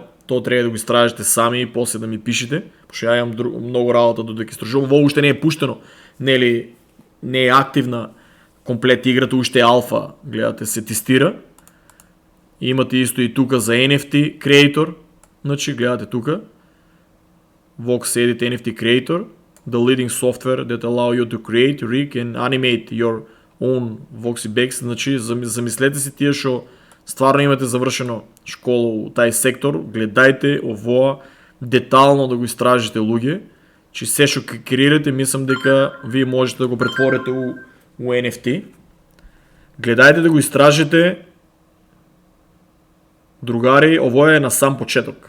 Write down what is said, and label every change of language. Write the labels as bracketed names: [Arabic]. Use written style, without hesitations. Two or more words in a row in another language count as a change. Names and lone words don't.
[Macedonian] Тоа треба да го истражите сами и после да ми пишете, пошто ја имам многу работа додека истражувам. Во уште не е пуштено, нели, не е активна комплет играта, уште е алфа, гледате, се тестира. Имате исто и тука за NFT Creator, значи гледате тука, [English] Vox Edit NFT Creator, the leading software that allow you to create, rig and animate your own Voxybex, [Macedonian] значи замислете си тие што стварно имате завршено школа у тај сектор, гледајте овоа детално да го истражите луѓе, че се што креирате, мислам дека вие можете да го претворите у NFT. Гледајте да го истражите, другари, ово е на сам почеток.